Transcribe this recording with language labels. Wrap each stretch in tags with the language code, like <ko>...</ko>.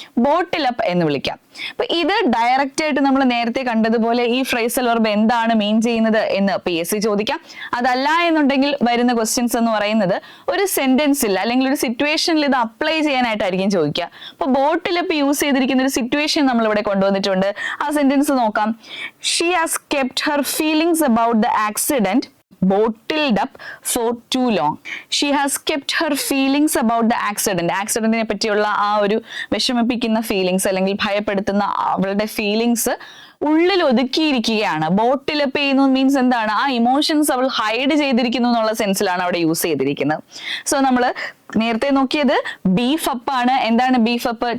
<ml>ബോട്ടിൽ up എന്ന് വിളിക്കാം. അപ്പൊ ഇത് ഡയറക്റ്റ് ആയിട്ട് നമ്മൾ നേരത്തെ കണ്ടതുപോലെ ഈ ഫ്രേസൽ വെർബ് എന്താണ് മീൻ ചെയ്യുന്നത് എന്ന് PSC ചോദിക്കാം. അതല്ല എന്നുണ്ടെങ്കിൽ വരുന്ന ക്വസ്റ്റ്യൻസ് എന്ന് പറയുന്നത് ഒരു സെന്റൻസിൽ അല്ലെങ്കിൽ ഒരു സിറ്റുവേഷനിൽ ഇത് അപ്ലൈ ചെയ്യാനായിട്ടായിരിക്കും ചോദിക്കുക. അപ്പൊ ബോട്ടിൽ അപ്പ് യൂസ് ചെയ്തിരിക്കുന്ന ഒരു സിറ്റുവേഷൻ നമ്മൾ ഇവിടെ കൊണ്ടുവന്നിട്ടുണ്ട്. ആ സെന്റൻസ് നോക്കാം.</ml> <en>She has kept her feelings about the accident bottled up for too long. She has kept her feelings about the accident.</en> <ml>ആക്സിഡന്റിനെ പറ്റിയുള്ള ആ ഒരു വിഷമിപ്പിക്കുന്ന ഫീലിങ്സ് അല്ലെങ്കിൽ ഭയപ്പെടുത്തുന്ന അവളുടെ ഫീലിങ്സ് ഉള്ളിൽ ഒതുക്കിയിരിക്കുകയാണ്. ബോട്ടിൽ അപ്പ് ചെയ്യുന്നു മീൻസ് എന്താണ്? ആ ഇമോഷൻസ് അവൾ ഹൈഡ് ചെയ്തിരിക്കുന്നു എന്നുള്ള സെൻസിലാണ് അവിടെ യൂസ് ചെയ്തിരിക്കുന്നത്. സോ നമ്മൾ നേരത്തെ നോക്കിയത് ബീഫ് അപ്പ് ആണ്. എന്താണ് ബീഫ് അപ്പ്?</ml>